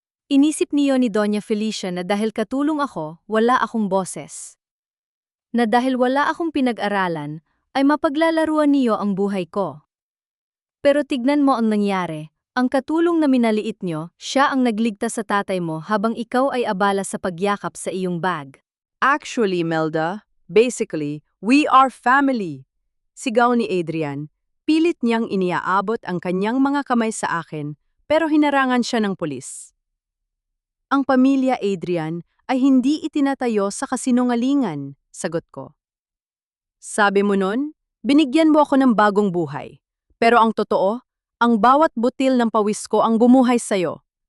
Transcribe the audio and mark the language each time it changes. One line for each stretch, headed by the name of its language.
Filipino: Inisip niyo ni Doña Felicia na dahil katulong ako, wala akong boses. Na dahil wala akong pinag-aralan, ay mapaglalaruan niyo ang buhay ko. Pero tignan mo ang nangyari. Ang katulong na minaliit niyo, siya ang nagligtas sa tatay mo habang ikaw ay abala sa pagyakap sa iyong bag.
English: Actually, Melda, basically, we are family.
Filipino: Sigaw ni Adrian, pilit niyang iniaabot ang kanyang mga kamay sa akin, pero hinarangan siya ng pulis. Ang pamilya Adrian ay hindi itinatayo sa kasinungalingan, sagot ko. Sabi mo nun, binigyan mo ako ng bagong buhay. Pero ang totoo, ang bawat butil ng pawis ko ang bumuhay sa'yo.